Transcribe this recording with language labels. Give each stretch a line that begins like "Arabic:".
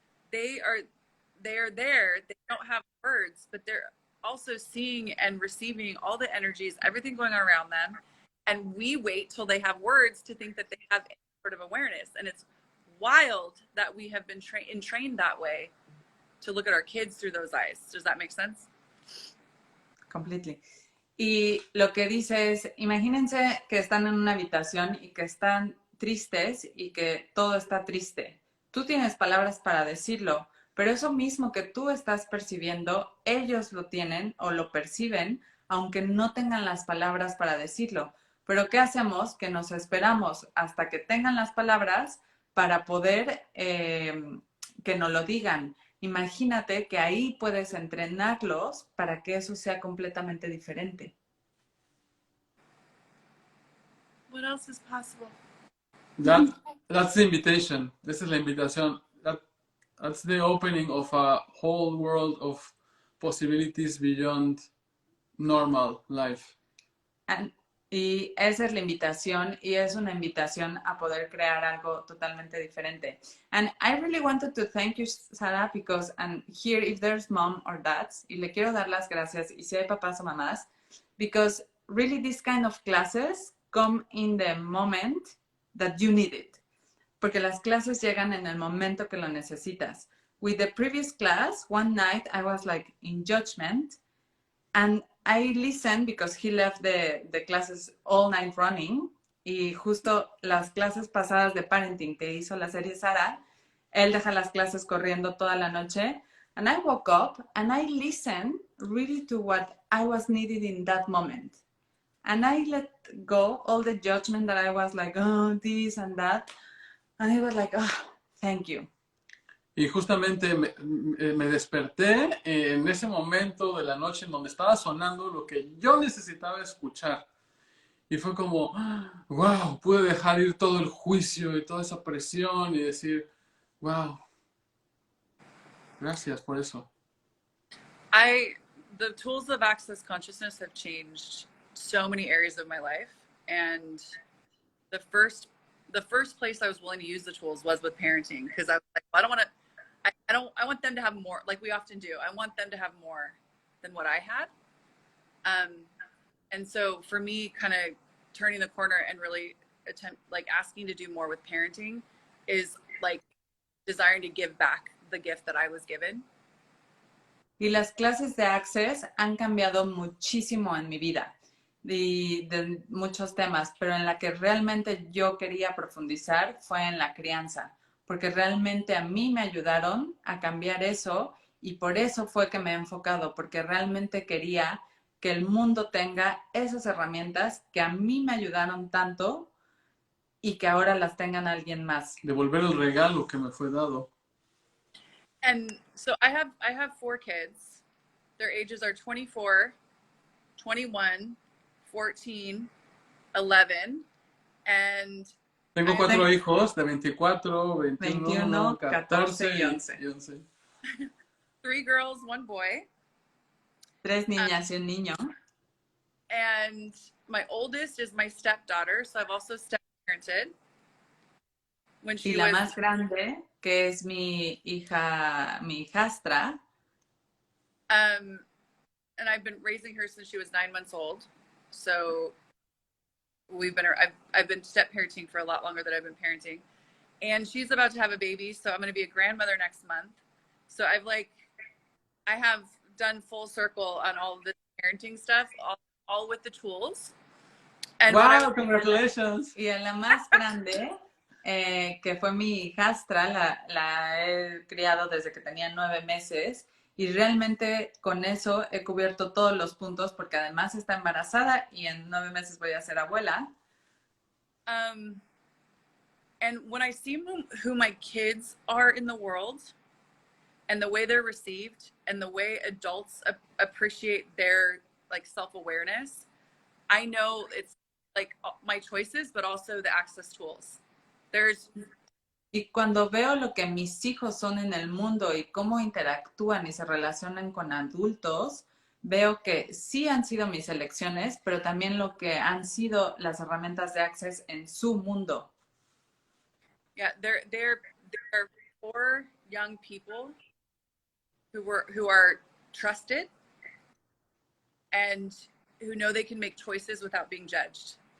English: They are there, they don't have words, but they're also seeing and receiving all the energies, everything going on around them. And we wait till they have words to think that they have any sort of awareness. And it's wild that we have been trained that way, to look at our kids through those eyes. Does that make sense? Completely.
Spanish: Y lo que dice es, imagínense que están en una habitación y que están tristes y que todo está triste. Tú tienes palabras para decirlo, pero eso mismo que tú estás percibiendo, ellos lo tienen o lo perciben, aunque no tengan las palabras para decirlo. Pero ¿qué hacemos? Que nos esperamos hasta que tengan las palabras para poder que nos lo digan. Imagínate que ahí puedes entrenarlos para que eso sea completamente diferente.
English: What else is possible? That's the invitation.
Spanish: Esa es la invitación.
English: That's the opening of a whole world of possibilities beyond normal life.
Spanish: Y esa es la invitación, y es una invitación a poder crear algo totalmente diferente.
English: And I really wanted to thank you, Sarah, because, and here if there's mom or dads,
Spanish: y le quiero dar las gracias, y si hay papás o mamás,
English: because really these kind of classes come in the moment that you need it.
Spanish: Porque las clases llegan en el momento que lo necesitas.
English: With the previous class, one night I was like in judgment, and I listened because he left the classes all night running,
Spanish: y justo las clases pasadas de parenting que hizo la serie Sara, él deja las clases corriendo toda la noche,
English: and I woke up and I listened really to what I was needed in that moment. And I let go all the judgment that I was like, oh, this and that. And I was like, oh, thank you.
Spanish: Y justamente me desperté en ese momento de la noche en donde estaba sonando lo que yo necesitaba escuchar. Y fue como, wow, pude dejar ir todo el juicio y toda esa presión y decir, wow, gracias por eso.
English: The tools of access consciousness have changed so many areas of my life. And the first place I was willing to use the tools was with parenting, because I was like, well, I want them to have more, like we often do. I want them to have more than what I had. And so for me, kind of turning the corner and really asking to do more with parenting is like desiring to give back the gift that I was given.
Spanish: Y las clases de Access han cambiado muchísimo en mi vida de muchos temas, pero en la que realmente yo quería profundizar fue en la crianza, porque realmente a mí me ayudaron a cambiar eso y por eso fue que me he enfocado, porque realmente quería que el mundo tenga esas herramientas que a mí me ayudaron tanto y que ahora las tengan alguien más. Devolver el regalo que me fue dado.
English: And so I have 4 kids. Their ages are 24, 21, 14, 11, and
Spanish: Tengo 4 hijos de 24, 21, 14 y 11.
English: 3 girls, 1 boy.
Spanish: 3 niñas y un niño.
English: And my oldest is my stepdaughter, so I've also step-parented. When she
Spanish: Y la
English: was,
Spanish: más grande, que es mi hijastra,
English: and I've been raising her since she was 9 months old. So I've been step-parenting for a lot longer than I've been parenting. And she's about to have a baby, so I'm going to be a grandmother next month. So I have done full circle on all of the parenting stuff, all with the tools. And wow, congratulations.
Spanish: Y a la más grande, que fue mi hijastra, la he criado desde que tenía 9 meses y realmente con eso he cubierto todos los puntos porque además está embarazada y en 9 meses voy a ser abuela.
English: And when I see who my kids are in the world and the way they're received and the way adults appreciate their like self-awareness, I know it's like my choices, but also the access tools.
Spanish: Y cuando veo lo que mis hijos son en el mundo y cómo interactúan y se relacionan con adultos, veo que sí han sido mis elecciones, pero también lo que han sido las herramientas de Access en su mundo.
English: Yeah, there are 4 young people who are trusted and who know they can make choices without being judged.